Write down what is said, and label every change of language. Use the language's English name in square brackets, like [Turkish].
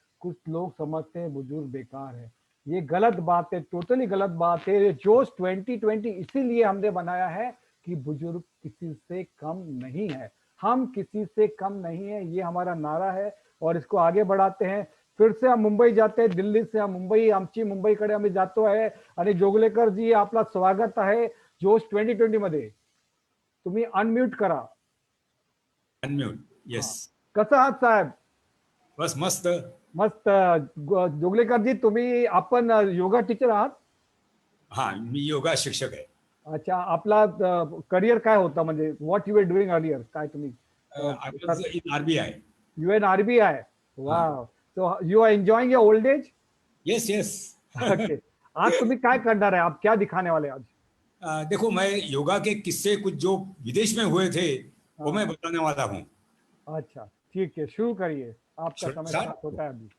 [Hindi] कुछ लोग समझते हैं बुजुर्ग बेकार है, ये गलत बात है, टोटली गलत बात है। ये जोश 2020 इसीलिए हमने बनाया है कि बुजुर्ग किसी से कम नहीं है, हम किसी से कम नहीं है, ये हमारा नारा है और इसको आगे बढ़ाते हैं। फिर से हम मुंबई [Marathi] जाते हैं, दिल्ली से हम मुंबई, आमची मुंबई कडे आम्ही जातो आहे आणि जोगलेकर जी आपला स्वागत आहे जोश 2020 मध्ये। तुम्ही अनम्यूट करा। [English] Unmute, yes. [Marathi] कसं आहात साहेब? बस मस्त मस्त। जोगलेकर जी तुम्ही, आपण योगा टीचर आहात? हा, मी योगा शिक्षक आहे। अच्छा, आपला करिअर काय होता, म्हणजे [English] what you were doing earlier, [Marathi] काय तुम्ही? [English] In RBI. You in RBI, wow. So you are enjoying your old age? Yes yes. [Marathi] Okay, आज तुम्ही काय करणार है, [Hindi] आप क्या दिखाने वाले आज? देखो, मैं योगा के किस्से कुछ जो विदेश में हुए थे वो मैं बताने वाला हूँ। अच्छा, ठीक है, शुरू करिए, आपका समय स्टार्ट होता है अभी।